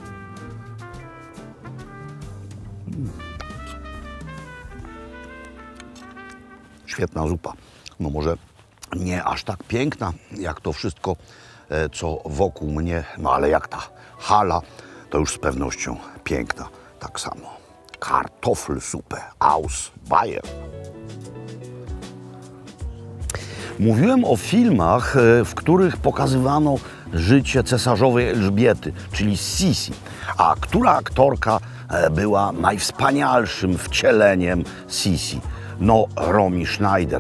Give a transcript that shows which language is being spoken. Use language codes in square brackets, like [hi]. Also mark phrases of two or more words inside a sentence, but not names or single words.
[pl] Świetna zupa. No może nie aż tak piękna, jak to wszystko, co wokół mnie, no ale jak ta hala, to już z pewnością piękna tak samo. [de] Kartoffelsuppe aus Bayern. [pl] Mówiłem o filmach, w których pokazywano życie cesarzowej Elżbiety, czyli Sisi. A która aktorka była najwspanialszym wcieleniem Sisi? No, Romy Schneider.